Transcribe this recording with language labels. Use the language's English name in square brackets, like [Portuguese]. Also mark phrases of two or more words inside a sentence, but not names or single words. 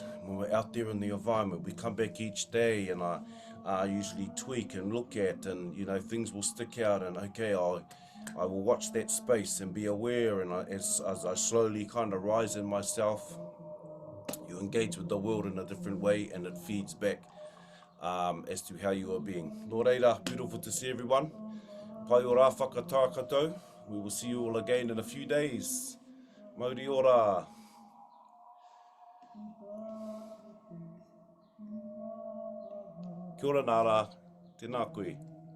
[English] When we're out there in the environment, we come back each day and I usually tweak and look at, and you know, things will stick out, and okay, I will watch that space and be aware, and as I slowly kind of rise in myself, you engage with the world in a different way, and it feeds back as to how you are being. [Māori] Nō reira, [English] beautiful to see everyone. [Māori] Pai o rā whakatā katoa, [English] We will see you all again in a few days. [Māori] Mauri ora. Kia ora nara, tēnā koe.